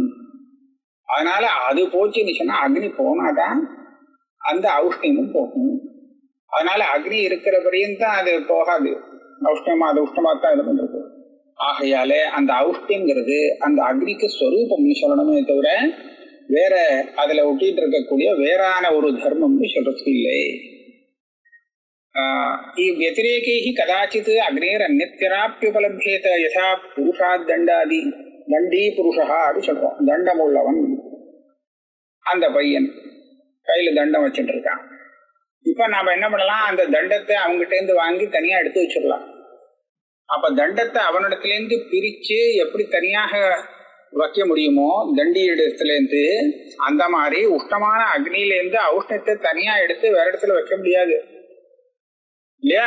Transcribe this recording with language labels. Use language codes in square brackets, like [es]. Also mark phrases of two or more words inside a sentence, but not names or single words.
[ta] அதனால அது போச்சுன்னு சொன்னா அக்னி போனாதான் அந்த அவுஷ்ணியமும் போகும். அதனால அக்னி இருக்கிற பரியந்தான் அது போகாது. அவுஷ்ணமா அது உஷ்ணமா தான் இது பண்றது. ஆகையாலே அந்த அவுஷ்டியங்கிறது அந்த அக்னிக்கு ஸ்வரூபம்னு சொல்லணுமே தவிர வேற அதுல ஒட்டிட்டு இருக்கக்கூடிய வேறான ஒரு தர்மம்னு சொல்றதுக்கு இல்லை. [sa] व्यतिरेकैः कदाचित् अग्नेरन्यत्यराप्युपलभ्येत यथा पुरुषात् दण्डादि दण्डी पुरुषः [ta] அப்படி சொல்றோம். தண்டம் உள்ளவன் அந்த பையன் கையில தண்டம் வச்சுட்டு இருக்கான். இப்ப நாம என்ன பண்ணலாம்? அந்த தண்டத்தை அவங்ககிட்ட இருந்து வாங்கி தனியா எடுத்து வச்சிடலாம். அப்ப தண்டத்தை அவனிடத்துல இருந்து பிரிச்சு எப்படி தனியாக வைக்க முடியுமோ தண்டி இடத்துல இருந்து, அந்த மாதிரி உஷ்ணமான அக்னியில இருந்து அவுஷ்ணத்தை தனியா எடுத்து வேற இடத்துல வைக்க முடியாது இல்லையா?